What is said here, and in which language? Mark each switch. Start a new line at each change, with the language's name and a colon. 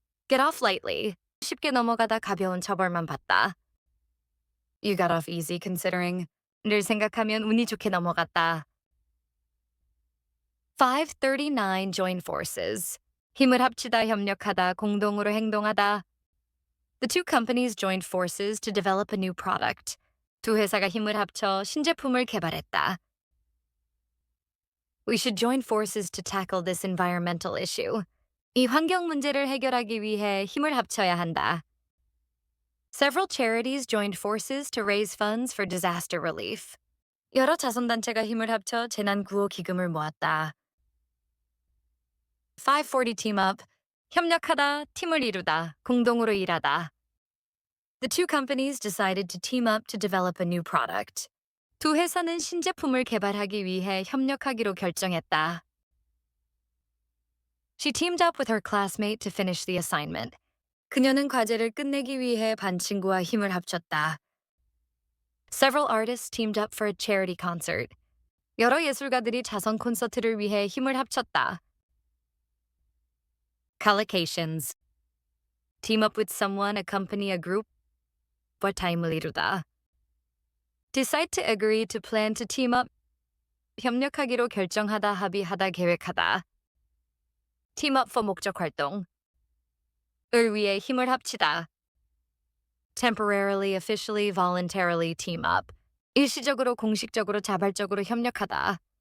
English: Get off lightly.
Korean: 쉽게 넘어가다 가벼운 처벌만 받다.
English: You got off easy considering.
Korean: 를 생각하면 운이 좋게 넘어갔다.
English: 539 join forces.
Korean: 힘을 합치다, 협력하다, 공동으로 행동하다.
English: The two companies joined forces to develop a new product.
Korean: 두 회사가 힘을 합쳐 신제품을 개발했다.
English: We should join forces to tackle this environmental issue.
Korean: 이 환경 문제를 해결하기 위해 힘을 합쳐야 한다.
English: Several charities joined forces to raise funds for disaster relief.
Korean: 여러 자선단체가 힘을 합쳐 재난구호 기금을 모았다.
English: 540 team up.
Korean: 협력하다, 팀을 이루다, 공동으로 일하다.
English: The two companies decided to team up to develop a new product.
Korean: 두 회사는 신제품을 개발하기 위해 협력하기로 결정했다.
English: She teamed up with her classmate to finish the assignment.
Korean: 그녀는 과제를 끝내기 위해 반 친구와 힘을 합쳤다.
English: Several artists teamed up for a charity concert.
Korean: 여러 예술가들이 자선 콘서트를 위해 힘을 합쳤다.
English: Collocations. Team up with someone, accompany a group,
Korean: 와 타임을 이루다.
English: Decide to agree to plan to team up.
Korean: 협력하기로 결정하다, 합의하다, 계획하다.
English: Team up for
Korean: 목적 활동. 을 위해 힘을 합치다.
English: Temporarily, officially, voluntarily team up.
Korean: 일시적으로, 공식적으로, 자발적으로 협력하다.